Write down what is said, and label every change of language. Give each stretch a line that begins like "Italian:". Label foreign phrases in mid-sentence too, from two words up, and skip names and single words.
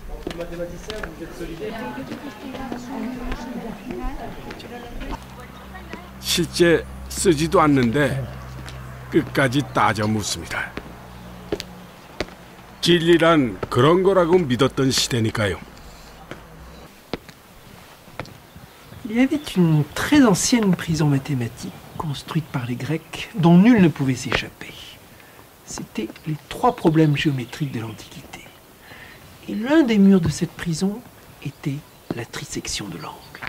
Korean: 실제 쓰지도 않는데 끝까지 따져 묻습니다. 진리란 그런 거라고 믿었던 시대니까요.
French: Il y avait une très ancienne prison mathématique construite par les Grecs dont nul ne pouvait s'échapper. C'étaient les 3 problèmes géométriques de l'Antiquité. Et l'un des murs de cette prison était la trisection de l'angle.